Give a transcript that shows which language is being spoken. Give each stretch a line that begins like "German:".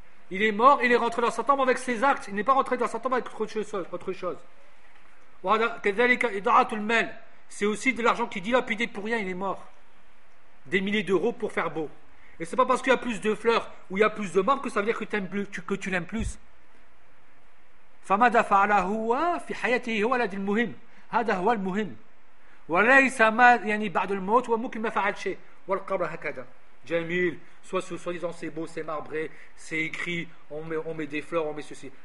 French: Il est mort, il est rentré dans sa tombe avec ses actes, il n'est pas rentré dans sa tombe avec autre chose.
Arabic: وَكَذَلِكَ إِضَاعَةُ الْمَالِ.
French: C'est aussi de l'argent qui dilapidé pour rien, il est mort. Des milliers d'euros pour faire beau. Et c'est pas parce qu'il y a plus de fleurs ou il y a plus de marbre que ça veut dire que tu l'aimes plus.
Arabic: فماذا فعل هو في حياته هو الذي المهم. هذا هو المهم. وليس ما يعني بعد الموت وممكن ما فعل شيء والقبر هكذا. جميل.
French: Soit disant c'est beau, c'est marbré, c'est écrit, on met des fleurs, on met ceci.